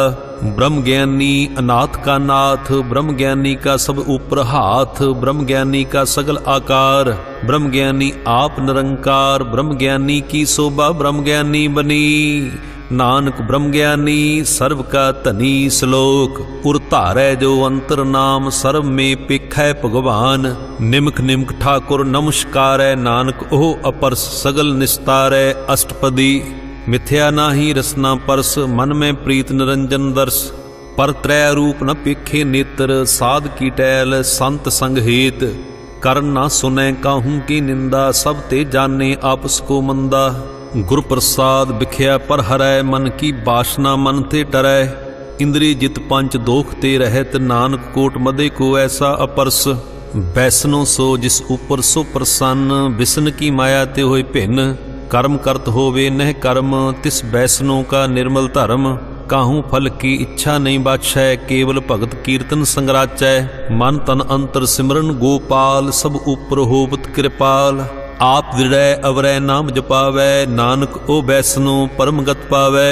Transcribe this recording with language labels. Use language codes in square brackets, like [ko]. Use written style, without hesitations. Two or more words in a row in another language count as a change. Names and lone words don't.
[pa] ਬ੍ਰਹਮ ਗਿਆਨੀ ਅਨਾਥ ਕਾ ਨਾਥ ਬ੍ਰਹਮ ਗਿਆਨੀ ਕਾ ਸਭ ਊਪਰ ਹਾਥ ਬ੍ਰਹਮ ਗਿਆਨੀ ਕਾ ਸਗਲ ਆਕਾਰ ਬ੍ਰਹਮ ਗਿਆਨੀ ਆਪ ਨਿਰੰਕਾਰ। ਬ੍ਰਹਮ ਗਿਆਨੀ ਕੀ ਸੋਭਾ ਬ੍ਰਹਮ ਗਿਆਨੀ ਬਨੀ ਨਾਨਕ ਬ੍ਰਹਮ ਗਿਆਨੀ ਸਰਬ ਕਾ ਧਨੀ। ਸਲੋਕ ਉਰ ਧਾਰੈ ਜੋ ਅੰਤਰ ਨਾਮ ਸਰਬ ਮੇਂ ਪੇਖੈ ਭਗਵਾਨ, ਨਿਮਕ ਨਿਮਕ ਠਾਕੁਰ ਨਮਸਕਾਰੈ ਨਾਨਕ ਓਹ ਅਪਰਸ ਸਗਲ ਨਿਸਤਾਰੈ। ਅਸਟਪਦੀ ਮਿਥਿਆ ਨਾਹੀ ਰਸਨਾ ਪਰਸ ਮਨ ਮੇਂ ਪ੍ਰੀਤ ਨਿਰੰਜਨ ਦਰਸ ਪਰ ਤ੍ਰੈ ਰੂਪ ਨ ਪੇਖੇ ਨੇਤ੍ਰ ਸਾਧ ਕੀ ਟਹਲ ਸੰਤ ਸੰਗ ਹੇਤ ਕਰ ਨਾ ਸੁਨੈ ਕਾਹੂ ਕੀ ਨਿੰਦਾ ਸਭ ਤੇ ਜਾਨੇ ਆਪਸ ਕੋ ਮੰਦਾ। ਗੁਰ ਪ੍ਰਸਾਦ ਬਿਖਿਆ ਪਰ ਹਰੈ ਮਨ ਕੀ ਬਾਸਨਾ ਮਨ ਤੇ ਟਰੈ ਇੰਦ੍ਰੀ ਜਿਤ ਪੰਚ ਦੋਖ ਤੇ ਰਹਤ ਨਾਨਕ ਕੋਟ ਮਧੇ ਕੋ ਐਸਾ ਅਪਰਸ। ਬੈਸਨੋ ਸੋ ਜਿਸ ਊਪਰ ਸੋ ਪ੍ਰਸੰਨ ਬਿਸਨ ਕੀ ਮਾਇਆ ਤੇ ਹੋਏ ਭਿੰਨ ਕਰਮ ਕਰਤ ਹੋਵੇ ਨਹ ਕਰਮ ਤਿਸ ਬੈਸਨੋ ਕਾ ਨਿਰਮਲ ਧਰਮ ਕਾਹੂ ਫਲ ਕੀ ਇੱਛਾ ਨਹੀਂ ਬਾਛੈ ਕੇਵਲ ਭਗਤ ਕੀਰਤਨ ਸੰਗਰਾਚੈ। ਮਨ ਤਨ ਅੰਤਰ ਸਿਮਰਨ ਗੋਪਾਲ ਸਭ ਊਪਰ ਹੋਵਤ ਕਿਰਪਾਲ ਆਪ ਦ੍ਰਿੜੈ ਅਵਰੈ ਨਾਮ ਜਪਾਵੈ ਨਾਨਕ ਓ ਬੈਸਨੋ ਪਰਮ ਗਤ ਪਾਵੈ।